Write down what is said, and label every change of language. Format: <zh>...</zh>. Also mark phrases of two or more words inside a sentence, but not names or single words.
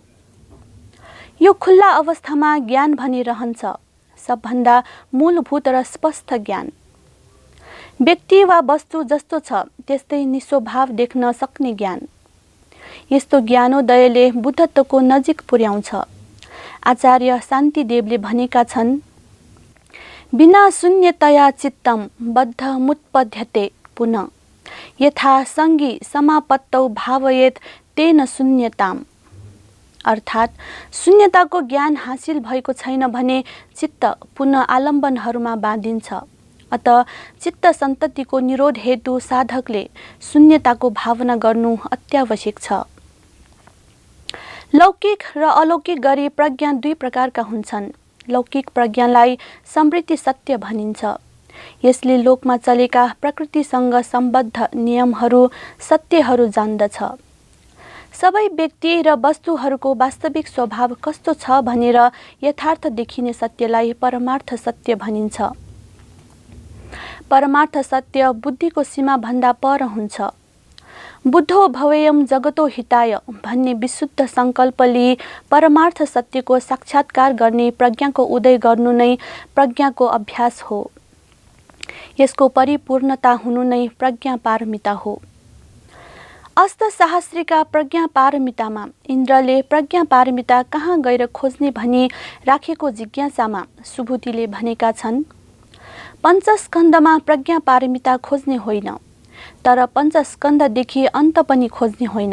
<ne>यो खुल्ला अवस्थामा ज्ञान भने रहन्छ, सबभन्दा मूलभूत र स्पष्ट ज्ञान। व्यक्ति वा वस्तु जस्तो छ त्यस्तै निस्वभाव देख्न सक्ने ज्ञान। यस्तो ज्ञानोदयले बुद्धत्वको नजिक पुर्याउँछ। आचार्य शान्तिदेवले भनेका छन्,</ne> <sa>बिना शून्यतया चित्तम बद्ध मुत्पद्यते पुनः यथा संगी समापत्तौ भावयेत तेन शून्यताम।</sa> <ne>अर्थात् शून्यताको ज्ञान हासिल भएको छैन भने चित्त पुनः आलम्बनहरूमा बाँधिन्छ। अतः चित्त सन्ततिको निरोध हेतु साधकले शून्यताको भावना गर्नु अत्यावश्यक छ। लौकिक र अलौकिक गरी प्रज्ञा 2 प्रकारका हुन्छन्। लौकिक प्रज्ञालाई समृद्धि सत्य भनिन्छ। यसले लोकमा चलेका प्रकृतिसँग सम्बद्ध नियमहरू, सत्यहरू जान्दछ। सबै व्यक्ति र वस्तुहरूको वास्तविक स्वभाव कस्तो छ भनेर यथार्थ देखिने सत्यलाई परमार्थ सत्य भनिन्छ। परमार्थ सत्य बुद्धिको सीमाभन्दा पर हुन्छ।</ne> <sa>बुद्धो भवेयम जगतो हिताय</sa> <ne>भन्ने विशुद्ध सङ्कल्पले परमार्थ सत्यको साक्षात्कार गर्ने प्रज्ञाको उदय गर्नु नै प्रज्ञाको अभ्यास हो। यसको परिपूर्णता हुनु नै प्रज्ञा पारमिता हो। अस्त सहस्रीका प्रज्ञा पारमितामा इन्द्रले प्रज्ञा पारमिता कहाँ गएर खोज्ने भनी राखेको जिज्ञासामा सुबुधिले भनेका छन्, पञ्चस्कन्धमा प्रज्ञा पारमिता खोज्ने होइन, तर पञ्चस्कन्धदेखि अन्त पनि खोज्ने होइन।</ne>